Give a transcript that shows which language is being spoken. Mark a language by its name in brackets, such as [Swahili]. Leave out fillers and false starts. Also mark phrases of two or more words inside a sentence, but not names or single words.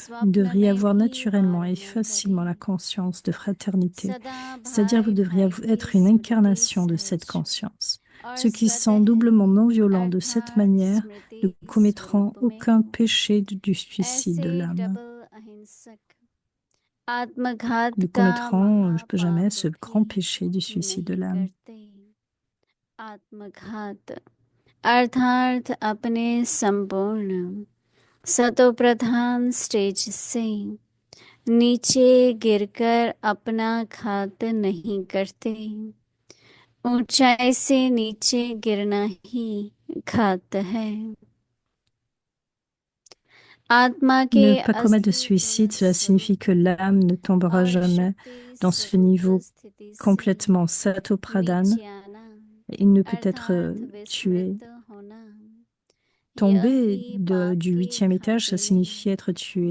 [French] Vous devriez avoir naturellement et facilement la conscience de fraternité, c'est-à-dire vous devriez être une incarnation de cette conscience. Ceux qui sont doublement non violents de cette manière ne commettront aucun péché du suicide de l'âme. Ne commettront jamais ce grand péché du suicide de l'âme. [Hindi] आत्मघात अर्थात अपने संपूर्ण सतो प्रधान स्टेज से नीचे गिरकर अपना घात नहीं करते। ऊंचाई से नीचे गिरना ही घात है। [French] Ne pas commettre de suicide, cela signifie que l'âme ne tombera jamais dans ce niveau complètement sato-pradhan. Il ne peut être tué. Tomber du 8e étage, ça signifie être tué.